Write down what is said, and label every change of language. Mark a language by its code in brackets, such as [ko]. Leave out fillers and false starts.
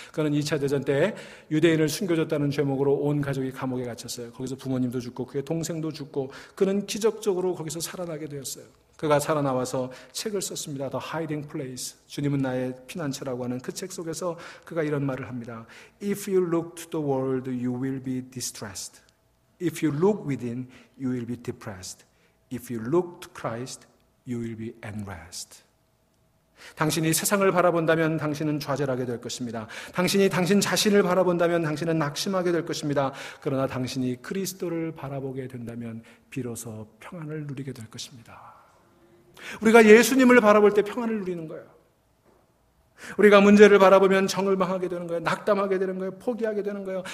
[ko] 그는 2차 대전 때 유대인을 숨겨줬다는 죄목으로 온 가족이 감옥에 갇혔어요. 거기서 부모님도 죽고 그의 동생도 죽고 그는 기적적으로 거기서 살아나게 되었어요. 그가 살아나와서 책을 썼습니다. The Hiding Place, 주님은 나의 피난처라고 하는 그 책 속에서 그가 이런 말을 합니다. [en] If you look to the world, you will be distressed. If you look within, you will be depressed. If you look to Christ, you will be at rest. [ko] 당신이 세상을 바라본다면 당신은 좌절하게 될 것입니다. 당신이 당신 자신을 바라본다면 당신은 낙심하게 될 것입니다. 그러나 당신이 그리스도를 바라보게 된다면 비로소 평안을 누리게 될 것입니다. 우리가 예수님을 바라볼 때 평안을 누리는 거예요. 우리가 문제를 바라보면 정을망하게 되는 거예요. 낙담하게 되는 거예요. 포기하게 되는 거예요.